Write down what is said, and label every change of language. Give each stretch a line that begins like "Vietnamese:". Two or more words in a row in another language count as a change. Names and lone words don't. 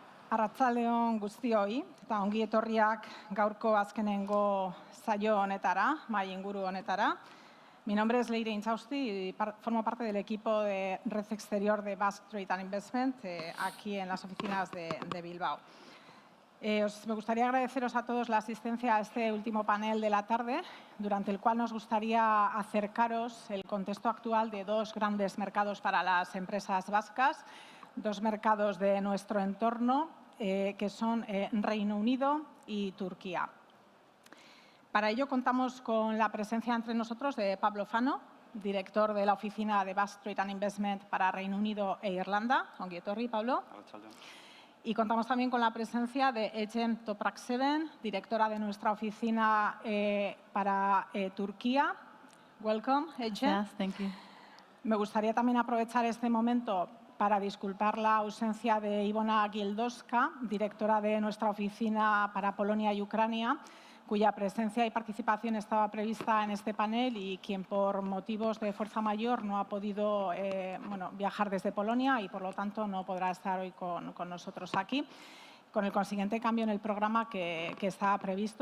Basque: Arratsaldeon guztioi, eta ongi etorriak gaurko azkenengo saio honetara, mahai inguru honetara.
Spanish: Mi nombre es Leire Inchausti y formo parte del equipo de Red Exterior de Basque Trade and Investment aquí en las oficinas de Bilbao. Me gustaría agradeceros a todos la asistencia a este último panel de la tarde, durante el cual nos gustaría acercaros el contexto actual de dos grandes mercados para las empresas vascas, dos mercados de nuestro entorno, que son Reino Unido y Turquía. Para ello contamos con la presencia entre nosotros de Pablo Fano, director de la oficina de Basque Trade and Investment para Reino Unido e Irlanda.
Basque: Ongi etorri, Pablo.
Spanish: Y contamos también con la presencia de Ecem Toprakseven, directora de nuestra oficina para Turquía.
English: Welcome, Ecem. Yes, thank you.
Spanish: Me gustaría también aprovechar este momento para disculpar la ausencia de Ivona Gildowska, directora de nuestra oficina para Polonia y Ucrania, cuya presencia y participación estaba prevista en este panel y quien por motivos de fuerza mayor no ha podido viajar desde Polonia y por lo tanto no podrá estar hoy con nosotros aquí, con el consiguiente cambio en el programa que estaba previsto.